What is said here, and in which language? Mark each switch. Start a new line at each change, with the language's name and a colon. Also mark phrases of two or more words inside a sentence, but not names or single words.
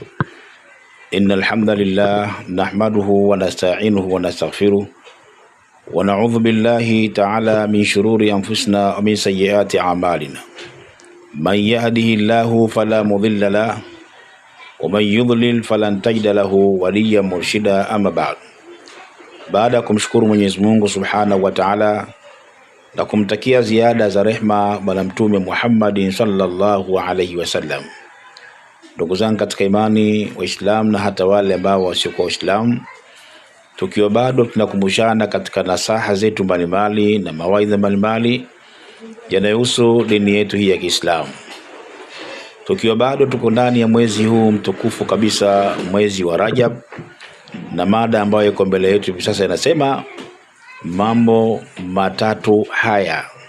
Arabic: إن الحمد لله نحمده ونستعينه ونستغفره ونعوذ بالله تعالى من شرور أنفسنا ومن سيئات أعمالنا. من يهده الله فلا مضل له ومن يضلل فلن تجد له وليا مرشدا.
Swahili: أما baada ya kumshukuru Mwenyezi Mungu
Arabic: سبحانه وتعالى
Swahili: na kumtakia ziada za rehma bwana mtume Muhammad
Arabic: صلى الله عليه وسلم,
Swahili: ndugu zangu katika imani Waislamu na hata wale ambao wasiokuwa Waislamu, tukiwa bado tunakumbushana katika nasaha zetu mbalimbali na mawaidha mbalimbali yanayohusu dini yetu hii ya Kiislamu, tukiwa bado tuko ndani ya mwezi huu mtukufu kabisa, mwezi wa Rajab, na mada ambayo iko mbele yetu hivi sasa inasema mambo matatu haya.